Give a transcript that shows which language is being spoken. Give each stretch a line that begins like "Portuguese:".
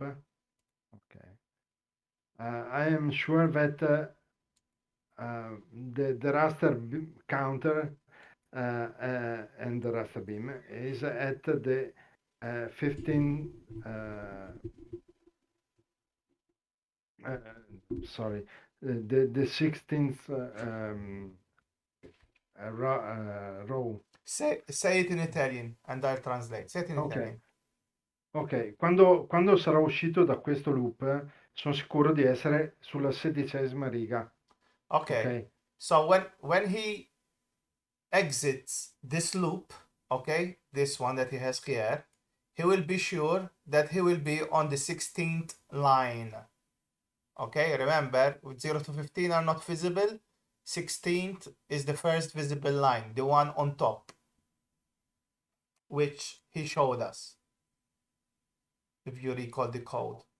English: Okay, I am sure that the raster counter and the raster beam is at the 15. Sorry, the 16th row. Say it in Italian and I'll translate. Say it in Italian.
Italian: Ok, quando sarò uscito da questo loop, sono sicuro di essere sulla 16ª riga.
English: Okay. So when he exits this loop, okay, this one that he has here, he will be sure that he will be on the 16th line. Okay, remember, with 0 to 15 are not visible. 16th is the first visible line, the one on top, which he showed us, if you recall the code.